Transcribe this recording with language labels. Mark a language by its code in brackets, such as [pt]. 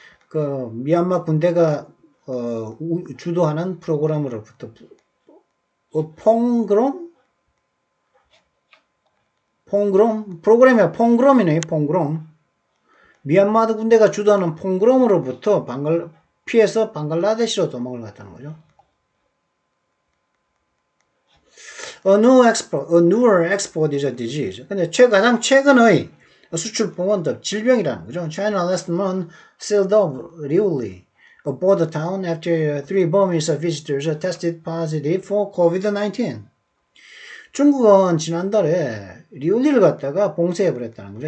[ko] 그, 미얀마 군대가, 주도하는 프로그램으로부터, 퐁그롬? 프로그램이야, 퐁그롬이네, 퐁그롬. 미얀마 군대가 주도하는 퐁그롬으로부터 피해서 방글라데시로 도망을 갔다는 거죠. [en] A newer export is a disease. [ko] 근데 가장 최근의 수출품은 질병이라는 거죠. [en] China last month sealed off Liuli, a border town, after 3 Burmese visitors tested positive for COVID-19. [ko] 중국은 지난달에 리울리를 갖다가 봉쇄해버렸다는 거죠.